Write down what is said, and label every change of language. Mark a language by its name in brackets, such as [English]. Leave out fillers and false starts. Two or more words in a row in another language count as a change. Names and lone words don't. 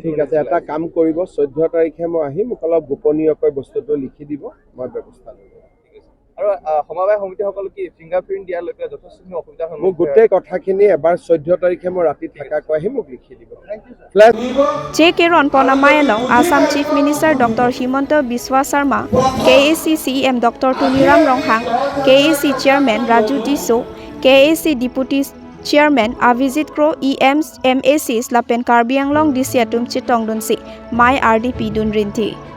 [Assamese] ঠিক আছে এটা কাম কৰিব 14 তাৰিখে মই আহিম মোক অলপ গোপনীয়কৈ বস্তুটো লিখি দিব মই ব্যৱস্থা ল'ম আৰু সমবায় সমিতিসকল কি ফিংগাৰপ্ৰিণ্ট দিয়ালৈকে যথেষ্টখিনি অসুবিধাৰ মোক সন্মুখীন গোটেই কথাখিনি এবাৰ 14 তাৰিখে মই ৰাতি থাকাকৈ আহি মোক লিখি দিব ফ্লেছ [Karbi] JK Ronpona Mayalong, Assam [English] Chief Minister [Karbi] Dr. Himanta Biswa Sarma, KAC CM Dr. Tuniram Ronghang, KAC Chairman Raju Tiso, KAC [English] Deputy Chairman [Karbi] Avijit Kro MACs Lapen Karbi Anglong Disiatum Chitong Dunsi, My RDP Dunrinti.